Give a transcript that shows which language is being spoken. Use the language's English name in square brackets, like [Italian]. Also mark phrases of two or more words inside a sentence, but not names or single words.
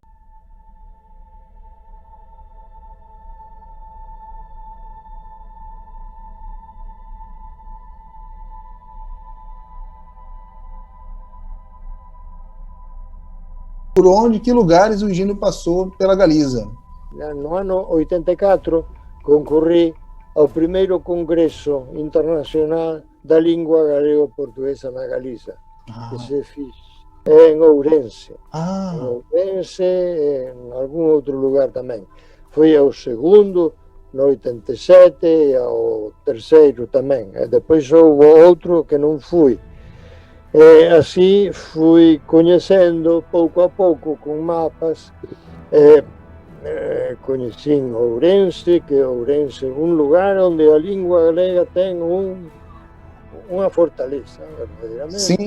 [Portuguese] Por onde, que lugares o Higino passou pela Galiza? No ano 84 concorri ao primeiro Congresso Internacional da Língua Galego-Portuguesa na Galiza, que se fez en Ourense. Em Ourense e em algum outro lugar também. Foi ao segundo, no 87, e ao terceiro também. E depois houve outro que não fui. E assim fui conhecendo pouco a pouco com mapas. Conheci Ourense, que Ourense é um lugar onde a língua galega tem uma fortaleza, verdadeiramente.